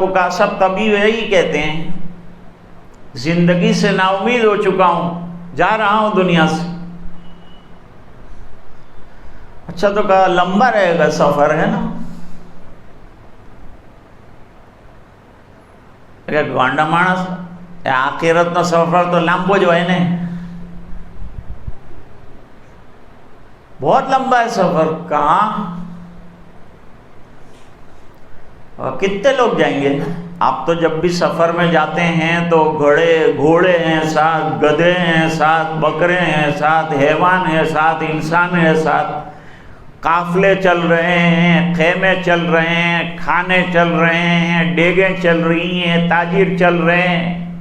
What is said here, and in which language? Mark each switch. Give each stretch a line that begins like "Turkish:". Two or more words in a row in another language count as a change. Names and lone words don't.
Urdu: کہا سب طبیب یہی کہتے ہیں، زندگی سے نا امید ہو چکا ہوں، جا رہا ہوں دنیا سے. اچھا، تو کہا لمبا رہے گا سفر، ہے نا؟
Gujarati: ગાંડા માણસ આખરત નો સફર તો લાંબો જ હોય ને,
Urdu: بہت لمبا ہے سفر. کہاں؟ کتنے لوگ جائیں گے؟ آپ تو جب بھی سفر میں جاتے ہیں تو گھوڑے ہیں ساتھ، گدھے ہیں ساتھ، بکرے ہیں ساتھ، حیوان ہیں ساتھ، انسان ہے ساتھ، قافلے چل رہے ہیں، خیمے چل رہے ہیں، کھانے چل رہے ہیں، ڈیگیں چل رہی ہیں، تاجر چل رہے ہیں.